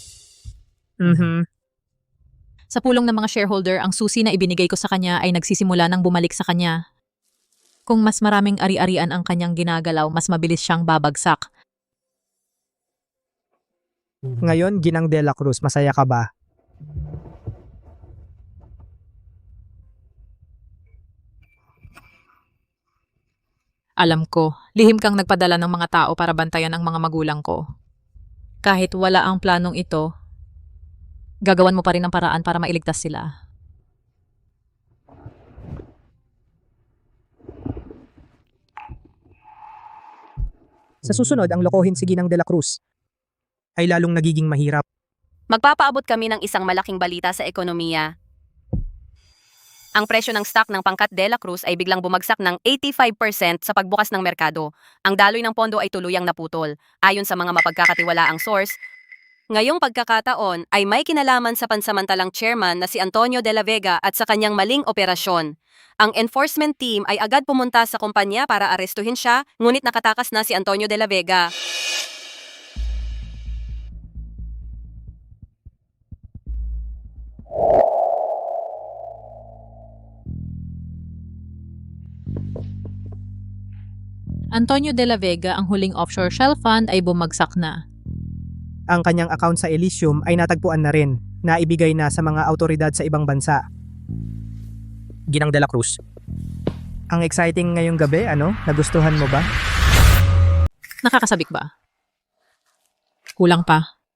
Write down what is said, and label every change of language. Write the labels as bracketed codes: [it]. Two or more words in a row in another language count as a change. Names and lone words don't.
[tl] Sa pulong ng mga shareholder, ang susi na ibinigay ko sa kanya ay nagsisimula nang bumalik sa kanya. Kung mas maraming ari-arian ang kanyang ginagalaw, mas mabilis siyang babagsak. Ngayon, Ginang de la Cruz, masaya ka ba? Alam ko, lihim kang nagpadala ng mga tao para bantayan ang mga magulang ko. Kahit wala ang planong ito, gagawan mo pa rin ang paraan para mailigtas sila. Sa susunod, ang lokohin si Ginang de la Cruz ay lalong nagiging mahirap. Magpapaabot kami ng isang malaking balita sa ekonomiya. Ang presyo ng stock ng Pangkat de la Cruz ay biglang bumagsak ng 85% sa pagbukas ng merkado. Ang daloy ng pondo ay tuluyang naputol. Ayon sa mga mapagkakatiwalaang source, ngayong pagkakataon ay may kinalaman sa pansamantalang chairman na si Antonio de la Vega at sa kanyang maling operasyon. Ang [en] enforcement team [tl] ay agad pumunta sa kumpanya para arestuhin siya, ngunit nakatakas na si Antonio de la Vega. Antonio de la Vega, ang huling [en] offshore shell fund [tl] ay bumagsak na. Ang kanyang account sa Elysium ay natagpuan na rin, na ibigay na sa mga autoridad sa ibang bansa. Ginang de la Cruz. Ang exciting ngayong gabi, ano? Nagustuhan mo ba? Nakakasabik ba? Kulang pa.